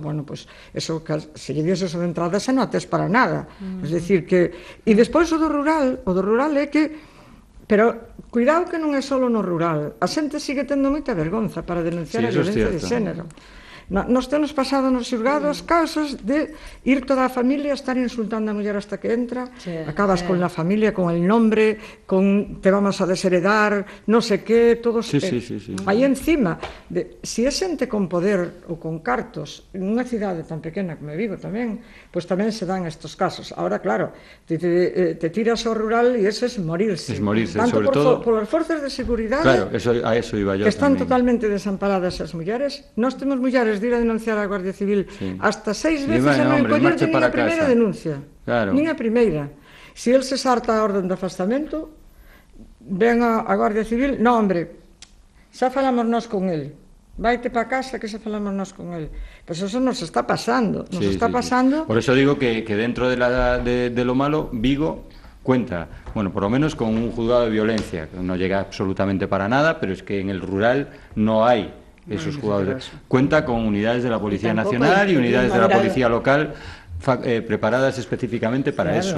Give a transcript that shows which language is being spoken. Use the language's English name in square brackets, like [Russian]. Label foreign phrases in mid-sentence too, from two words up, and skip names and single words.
[Galician] Bueno, pois, eso, se lle diese eso de entrada, se non tes para nada. Es dicir, que... E despois o do rural é que... Pero, cuidado que non é só no rural. A xente sigue tendo moita vergonza para denunciar a violencia de xénero. Nos temos pasado nos xulgados casos de ir toda a familia, estar insultando a muller hasta que entra, [Spanish] acabas con la familia, con el nombre, con te vamos a desheredar, no sé qué, [Galician] todos aí encima. Si é xente con poder ou con cartos en unha cidade tan pequena como Vigo tamén, pois tamén se dan estos casos. [Spanish] Ahora, claro, te tiras [Galician] ao rural e [Spanish] eso es morirse. Es morirse, tanto sobre todo [Galician] por as forzas de seguridade, [Spanish] claro, a eso iba yo [Galician] que están tamén. totalmente desamparadas as mulleres. Nós temos mulleres de ir a denunciar á Guardia Civil hasta 6 veces e non collerte nin a primeira denuncia. Nin a primeira. Se el se sarta a orden de afastamento, ven a Guardia Civil, [Spanish] no, hombre, [Galician] xa falamos nós con el, vaite pa casa que xa falamos nós con el. Pois eso nos está pasando, pasando. [Spanish] Por eso digo que dentro de lo malo, Vigo cuenta, bueno, por lo menos con un juzgado de violencia, que no llega absolutamente para nada, pero es que en el rural no hay esos juzgados. Cuenta con unidades de la Policía Nacional y unidades de la Policía Local preparadas específicamente para eso.